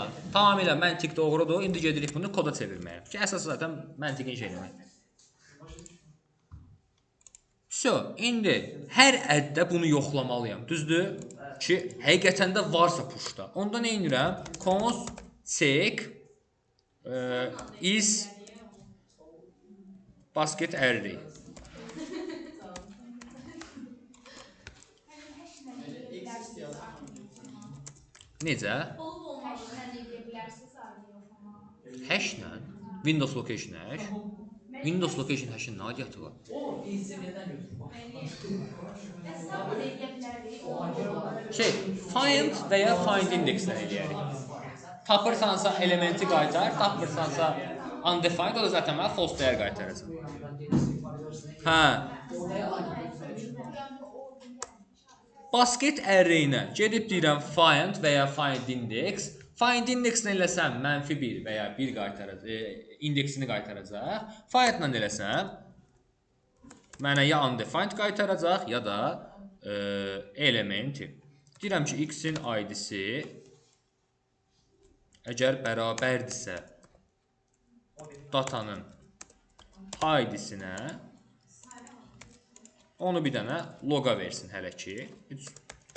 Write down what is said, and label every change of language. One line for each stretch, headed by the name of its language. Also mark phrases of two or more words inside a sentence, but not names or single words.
Azerbaijani: Tamamilə məntiq doğrudur. İndi gedirik bunu koda çevirməyə. Ki əsas zaten məntiqin şeyləmək. İndi hər əddə bunu yoxlamalıyam. Düzdür? Ki həqiqətən də varsa pushda. Onda nə edirəm?
English: Const check is basket array.
Azerbaijani: Necə? Hash-lə?
English: Windows location hash? Windows location hash-
Azerbaijani: in nə adiyyatı var? o ECM-dən götürür. Find və ya
English: find index-
Azerbaijani: lə eləyərik. Tapırsansa elementi qaytar, tapmırsansa undefined, o da zaten mənə false dəyər qaytaracaq.
English: Basket array-
Azerbaijani: nə gedib deyirəm find və ya
English: find index. Find index-
Azerbaijani: lə eləsəm -1 və ya 1 qaytaracaq, indeksini qaytaracaq. Find-lə eləsəm mənə ya undefined qaytaracaq, ya da elementi. Deyirəm ki, x-in id-si əgər bərabərdirsə datanın id-sinə onu bir dənə loqa versin hələ ki.